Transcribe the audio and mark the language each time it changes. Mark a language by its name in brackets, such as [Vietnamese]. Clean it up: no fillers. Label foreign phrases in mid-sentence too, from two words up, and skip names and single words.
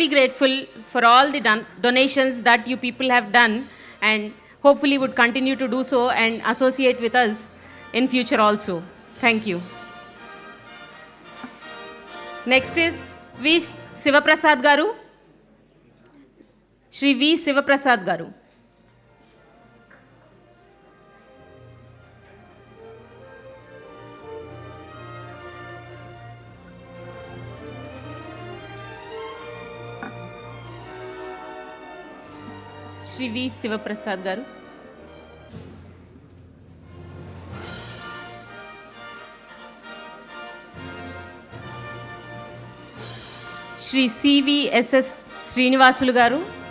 [English] grateful for all the donations that you people have done, and hopefully would continue to do so and associate with us in future also. Thank you. Next is V. Sivaprasad Garu. Shri V. Sivaprasad Garu. Shri V. Sivaprasad Garu. Shri CVSS Srinivasulu Garu.